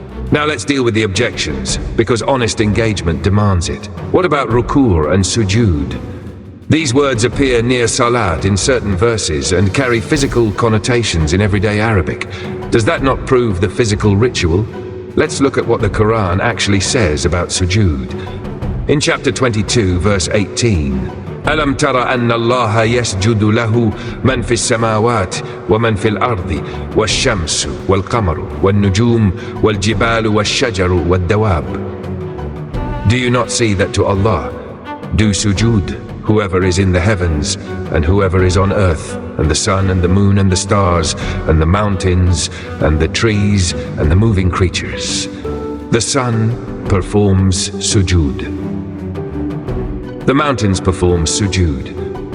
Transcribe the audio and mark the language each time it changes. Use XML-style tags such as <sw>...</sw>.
<en>Now let's deal with the objections, because honest engagement demands it. What about ruku' and sujood? These words appear near salat in certain verses and carry physical connotations in everyday Arabic. Does that not prove the physical ritual? Let's look at what the Quran actually says about sujood. In chapter 22, verse 18,</en> <ar>أَلَمْ تَرَ أَنَّ اللَّهَ يَسْجُدُ لَهُ مَنْ فِي السَّمَاوَاتِ وَمَنْ فِي الْأَرْضِ وَالشَّمْسُ وَالْقَمَرُ وَالنُّجُومُ وَالْجِبَالُ وَالشَّجَرُ وَالدَّوَابُ.</ar> <en>Do you not see that to Allah do sujood whoever is in the heavens and whoever is on earth, and the sun and the moon and the stars and the mountains and the trees and the moving creatures? The sun performs sujood. The mountains perform sujood.</en>